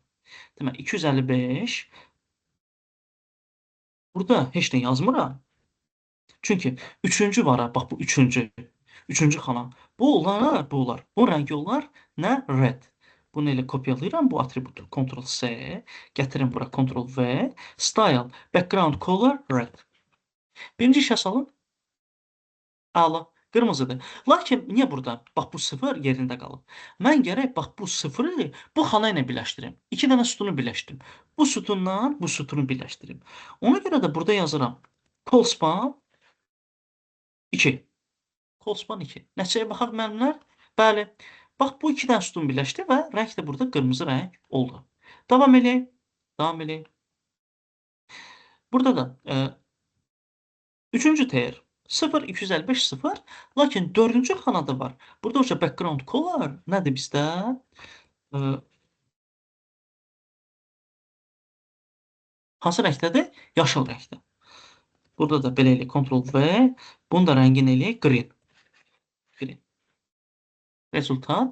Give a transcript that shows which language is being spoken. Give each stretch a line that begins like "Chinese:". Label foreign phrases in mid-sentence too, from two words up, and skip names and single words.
Azerbaijani: Demək 255. Burada heç nə yazmıram. Çünki 3-cü var ha, bax bu 3-cü. 3-cü xana. Bu olar. Bu rəng olar nə? Red. Bunu elə kopyalayıram bu atributu. Ctrl-C, gətirim bura Ctrl-V,
English: style, background color, red.
Azerbaijani: Birinci işə salın. Əla, qırmızıdır. Lakin niyə burada? Bax bu 0 yerində qalıb. Mən gərək bax bu 0-ı bu xana ilə birləşdirim. 2 dənə sütunu birləşdirim. Bu sütundan bu sütunu birləşdirim. Ona görə də burada yazıram.
English: Call span 2. Call 2.
Azerbaijani: Nəticəyə baxaq müəllimlər. Bəli. Bax bu 2 dənə sütun birləşdi və rəng də burada qırmızı rəng oldu. Davam eləyək. Burada da 3-cü təyir 0 255 0. Lakin 4-cü xanada var. Burada o
English: background color
Azerbaijani: nədir bizdə? Hansı rəngdədir? Yaşıl rəngdə. Burada da belə eləyək. Ctrl-V. Bunun da rəngini eləyək. Green. Rezultat.